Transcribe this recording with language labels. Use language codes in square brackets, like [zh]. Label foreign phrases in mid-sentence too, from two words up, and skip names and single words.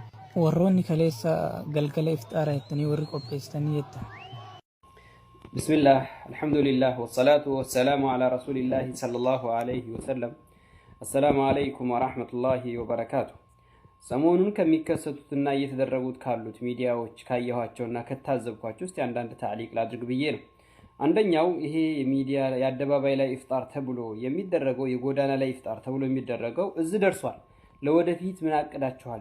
[om] warroonni kaleessa galgala iftaaraa jettanii warri qopheessitanii jettan. [ar] بسم الله، الحمد لله، والصلاة والسلام على رسول الله صلى الله عليه وسلم. السلام عليكم ورحمة الله وبركاته. [am] ሰሞኑን ከሚከሰቱትና እየተደረጉት ካሉት ሚዲያዎች ካየኋቸውና ከታዘብኳቸው እስቲ አንዳንድ ታዕሊቅ ላድርግ ብዬ ነው። አንደኛው ይሄ ሚዲያ የአደባባይ ላይ ኢፍጣር ተብሎ የሚደረገው የጎዳና ላይ ኢፍጣር ተብሎ የሚደረገው እዚህ ደርሷል። ለወደፊት ምን አቅዳችኋል?